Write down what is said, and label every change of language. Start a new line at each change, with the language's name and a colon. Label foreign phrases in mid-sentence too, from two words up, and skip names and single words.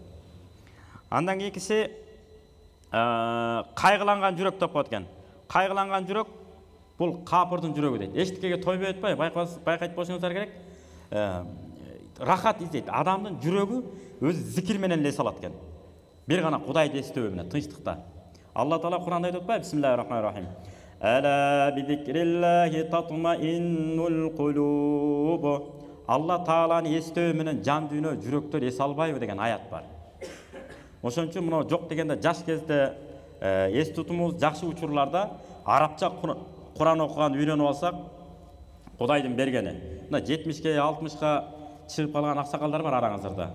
Kyrgyz: Андан кийинкиси кайгыланган жүрөк деп коет экен. Кайгыланган жүрөк бул капырдын жүрөгү дейт. Эчтикеге тойбой өтпөй, байкайт болушуңуздар керек. Рахат издейт. Адамдын жүрөгү өзү зикир менен эс алат экен. Бир гана Кудайды эстөө менен тынчтыкта. Алла Таала Куранда айтып атпайбы?
Arabic: بسم الله الرحمن الرحيم. ألا بذكر الله تطمئن القلوب.
Kyrgyz: Алла Тааланы эстөө менен жан дүйнө, жүрөктөр эс албайбы деген аят бар. Ошон үчүн мына жок дегенде жаш кезде эс тутумубуз жакшы учурларда арабча Куран окуган үйрөнүп алсак, Кудайдын бергени. Мына 70ке, 60ка чыгып калган аксакалдар бар араңыздарда.